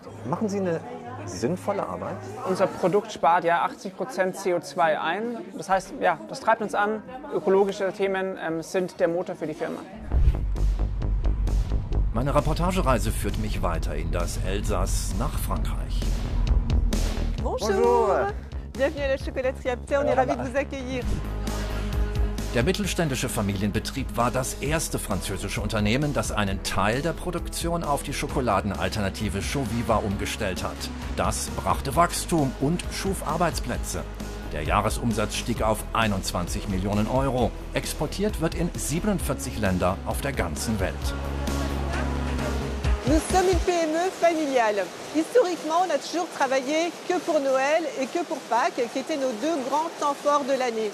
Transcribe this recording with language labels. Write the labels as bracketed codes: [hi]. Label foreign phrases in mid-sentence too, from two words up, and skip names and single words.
[de] Machen Sie eine sinnvolle Arbeit? Unser Produkt spart 80% CO2 ein. Das heißt, das treibt uns an. Ökologische Themen sind der Motor für die Firma. Meine Reportagereise führt mich weiter in das Elsass nach Frankreich. [fr] Bonjour. Bienvenue à la Chocolaterie Apté, on est ravis de vous accueillir. [de] Der mittelständische Familienbetrieb war das erste französische Unternehmen, das einen Teil der Produktion auf die Schokoladenalternative Chaux-Viva umgestellt hat. Das brachte Wachstum und schuf Arbeitsplätze. Der Jahresumsatz stieg auf 21 Millionen Euro. Exportiert wird in 47 Länder auf der ganzen Welt. [fr] Nous sommes une PME familiale. Historiquement, on a toujours travaillé que pour Noël et que pour Pâques, qui étaient nos 2 grands temps forts de l'année.